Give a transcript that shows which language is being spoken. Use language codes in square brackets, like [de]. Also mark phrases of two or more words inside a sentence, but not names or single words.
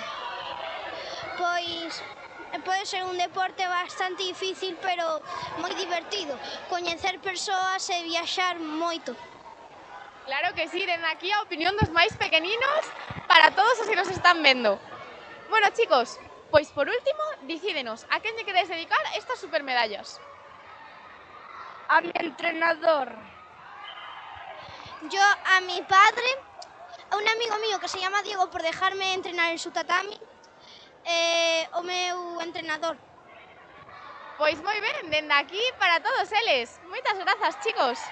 [gl] Pois pode ser un deporte bastante difícil, pero moi divertido. Coñecer persoas e viaxar moito. Claro que sí, dende aquí a opinión dos máis pequeninos para todos os que nos están vendo. Bueno, chicos, pois por último, dicídenos a quen lle queredes dedicar estas supermedallas. [es] A mi entrenador. Yo a mi padre, a un amigo mío que se llama Diego por dejarme entrenar en su tatami, [gl] o meu entrenador. Pois moi ben, dende aquí para todos eles. Moitas grazas, chicos.